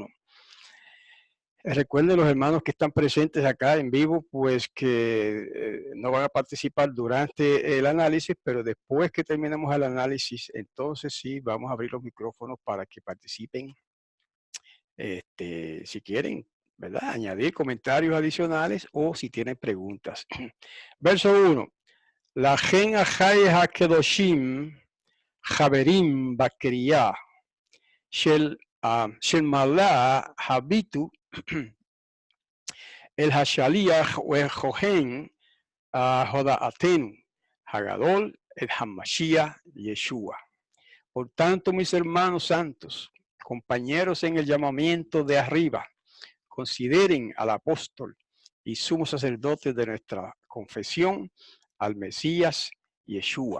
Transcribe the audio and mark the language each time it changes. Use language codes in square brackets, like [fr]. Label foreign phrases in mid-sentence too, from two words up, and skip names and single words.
[es] Recuerden los hermanos que están presentes acá en vivo, pues que no van a participar durante el análisis, pero después que terminemos el análisis, entonces sí vamos a abrir los micrófonos para que participen, si quieren, ¿verdad? Añadir comentarios adicionales o si tienen preguntas. Verso 1. [he] לכן אחי הקדושים חברים בקריאה של מעלה הביטו אל השליח ואל כהן הודאתנו, הגדול, אל המשיח, ישוע. [es] Por tanto, mis hermanos santos, compañeros en el llamamiento de arriba, consideren al apóstol y sumo sacerdote de nuestra confesión, al Mesías Yeshua.